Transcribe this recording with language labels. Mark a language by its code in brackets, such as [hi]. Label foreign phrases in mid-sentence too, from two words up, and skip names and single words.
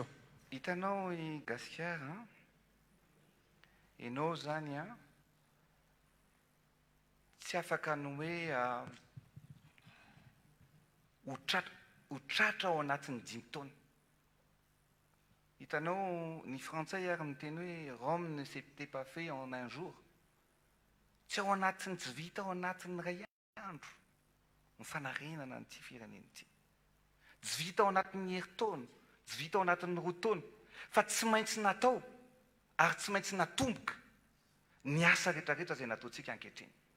[mg] hitanao i gasikara ianao zany tsy afaka ny hoe ho tratra ao anatin'ny 5 taona hitanao ny frantsay ary miteny hoe [fr] Rome ne s'était pas fait en un jour [mg] tsy ao anatin'ny tsy vita ao anatin'ny ray andro ny fanarenana nyty firenena ity tsy vita ao anatin'ny herintaona tsy vita ao anatin'ny 2 taona fa tsy maintsy natao ary tsy maintsy natomboka ny asa rehetrarehetra zay nataontsika ankehitriny